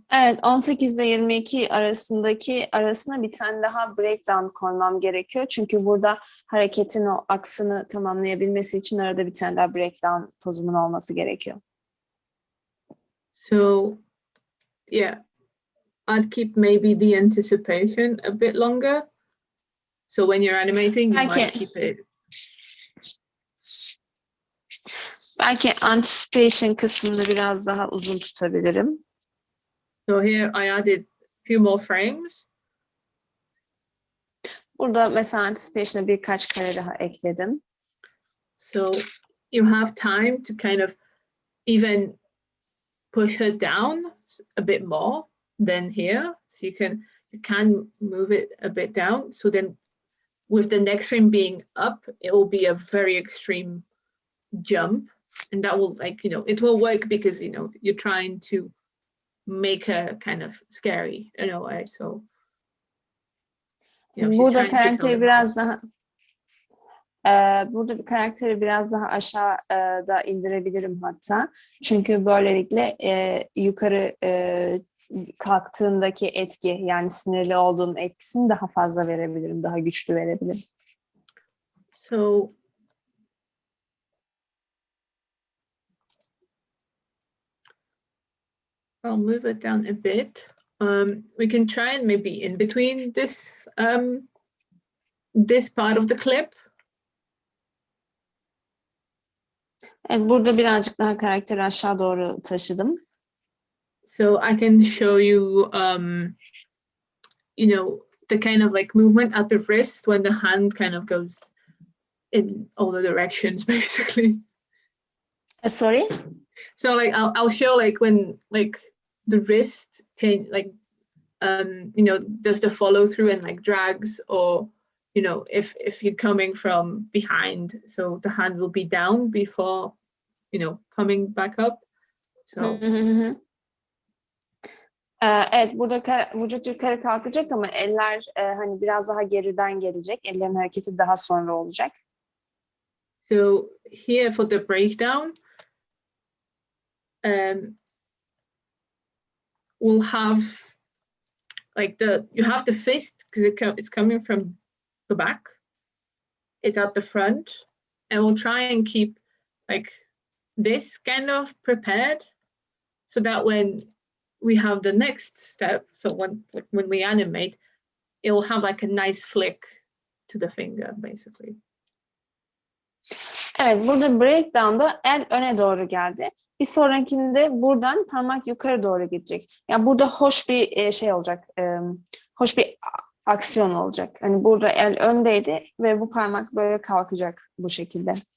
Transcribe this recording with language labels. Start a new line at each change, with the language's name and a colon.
Turkish: Evet, 18 ile 22 arasına bir tane daha breakdown koymam gerekiyor. Çünkü burada hareketin o aksını tamamlayabilmesi için arada bir tane daha breakdown pozumun olması gerekiyor.
English: So yeah, I'd keep maybe the anticipation a bit longer. So when you're animating, you might keep it.
Turkish: Belki anticipation kısmını biraz daha uzun tutabilirim.
English: So here I added a few more frames.
Turkish: Burada mesela anticipation'a birkaç kare daha ekledim.
English: So you have time to kind of even push her down a bit more than here. So you can move it a bit down. So then with the next frame being up, it will be a very extreme jump. And that will it will work because, you're trying to make her kind of scary in a way. So,
Turkish: burada karakteri biraz daha burada bir karakteri biraz daha aşağıda indirebilirim hatta. Çünkü böylelikle yukarı kalktığındaki etki, yani sinirli olduğun etkisini daha fazla verebilirim, daha güçlü verebilirim.
English: So I'll move it down a bit. We can try and maybe in between this this part of the clip.
Turkish: Evet, burada birazcık daha karakteri aşağı doğru taşıdım.
English: So I can show you, you know, the kind of like movement at the wrist when the hand kind of goes in all the directions, basically. Sorry? So like I'll show like when like the wrist change, like you know, does the follow through and like drags, or you know, if you're coming from behind, so the hand will be down before, you know, coming back up. So
Turkish: Evet, burada vücut yukarı kalkacak ama eller hani biraz daha geriden gelecek. Ellerin hareketi daha sonra olacak.
English: so here for the breakdown, we'll have like you have the fist because it's coming from the back. It's at the front, and we'll try and keep like this kind of prepared, so that when we have the next step, so when we animate, it will have like a nice flick to the finger, basically.
Turkish: Evet, burada breakdown'da el öne doğru geldi. Bir sonrakinde buradan parmak yukarı doğru gidecek. Yani burada hoş bir şey olacak, hoş bir aksiyon olacak. Hani burada el öndeydi ve bu parmak böyle kalkacak bu şekilde.